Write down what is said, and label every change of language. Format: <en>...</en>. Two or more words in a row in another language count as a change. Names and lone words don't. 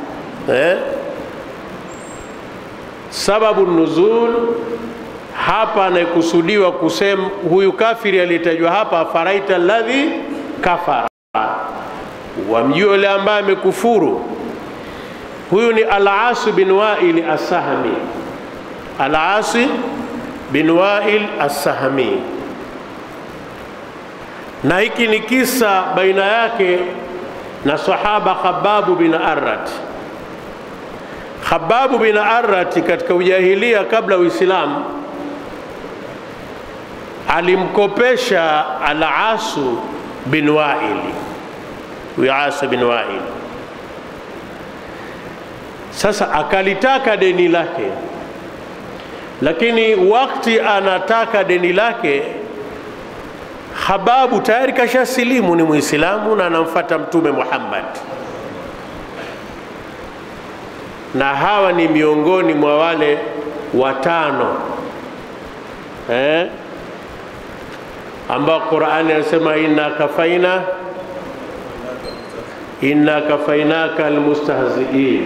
<sw>Sababu nuzul hapa anakusudiwa kusema huyu kafiri aliyetajwa hapa,</sw> <ar>أفرأيت الذي كفر,</ar> <sw>wamjue yule ambaye amekufuru. Huyu ni Al-As bin Wa'il As-Sahmi. Al-As bin Wa'il As-Sahmi, na hiki ni kisa baina yake na sahaba Khabbab bin Arrat. Khabbab bin Arrat katika ujahilia kabla Uislamu alimkopesha Al-As bin Wa'il. Al-As bin Wa'il sasa akalitaka deni lake, lakini wakati anataka deni lake, Khababu tayari kashasilimu, ni Muislamu na anamfuata Mtume Muhammad, na hawa ni miongoni mwa wale watano ambao Qur'ani anasema</sw> <ar>إنا كفيناك المستهزئين.</ar>